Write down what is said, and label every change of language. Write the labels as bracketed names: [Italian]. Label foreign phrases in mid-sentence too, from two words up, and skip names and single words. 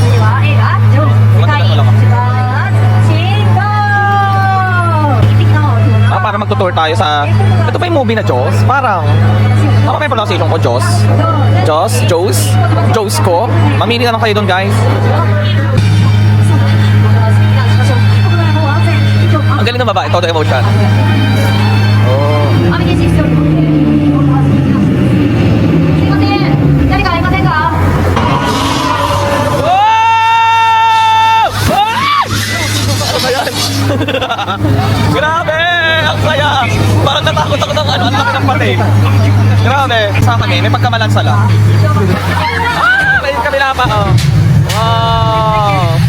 [Filipino] Para magtutour tayo sa... Ito pa yung movie na Jaws. Parang... Ako pa yung pronunciation ko, Jaws. Jaws ko. Mamili na lang kayo doon, guys. Ang galing ng babae, todo emotion. Oh. [Japanese] 雨消ししております。すいません。誰かいませんか？ [Filipino] Ano ba yan? Grabe! Ang saya! Parang natakot ako ng ano, ang laki ng pati. Grabe! Sa kami, may pagkamalansa lang. Ah! May kabila pa, oh. Wow!